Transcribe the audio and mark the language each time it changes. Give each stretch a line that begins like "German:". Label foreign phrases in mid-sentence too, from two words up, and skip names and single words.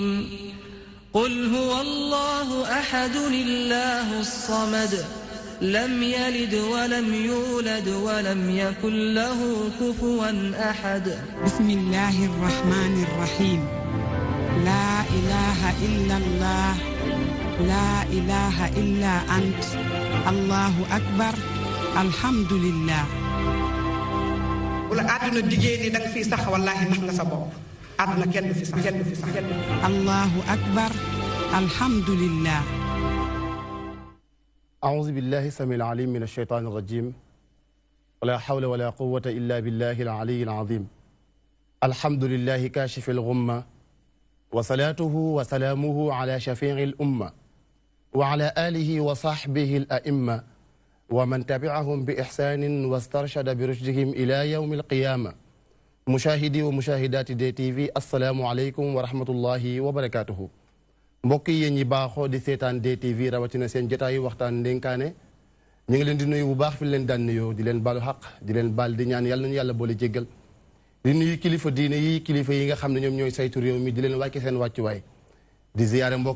Arabic: قل هو الله أحد الله الصمد لم يلد ولم يولد ولم يكن له كفوا أحد بسم الله الرحمن الرحيم لا إله إلا الله لا إله إلا أنت الله أكبر الحمد لله
Wolof: wala aduna digee ni dang fi sax wallahi nax nga sa bopp aduna kenn fi sax
Arabic: الله أكبر الحمد لله أعوذ بالله السميع العليم من الشيطان الرجيم ولا حول ولا قوة إلا بالله العلي العظيم الحمد لله كاشف الغمة وصلاته وسلامه على شفيع الأمة وعلى آله وصحبه الأئمة ومن تبعهم بإحسان واسترشد برشدهم إلى يوم القيامة مشاهدي ومشاهدات دي تي في السلام عليكم ورحمة الله وبركاته
Wolof: mbokk yi ñi baaxoo di seetaan DTV rawatina seen jotaayu waxtaan ndénkaane ñu ngi leen di nuyu bu baax fi leen daan nuyoo di leen baalu xaq di leen baal di ñaan yàlla nañu yàlla boole jéggal di nuyu kilifa diine yi kilifa yi nga xam ne ñoom ñooy saytu réew mi di leen wàcce seen wàccuwaay di ziyaare mbokk